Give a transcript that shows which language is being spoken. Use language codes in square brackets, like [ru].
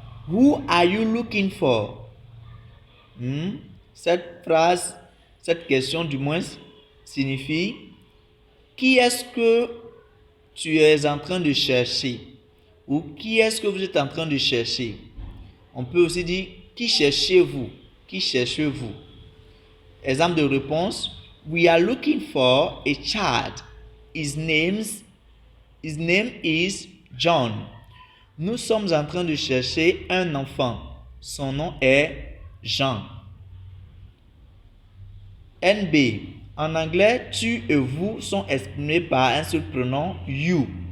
[en] Who are you looking for? [fr] Cette phrase, cette question du moins signifie qui est-ce que tu es en train de chercher ou qui est-ce que vous êtes en train de chercher. On peut aussi dire qui cherchez-vous? Qui cherchez-vous? Exemple de réponse. [en] We are looking for a child. His name is John. [fr] Nous sommes en train de chercher un enfant. Son nom est Jean. NB. En anglais, tu et vous sont exprimés par un seul pronom you.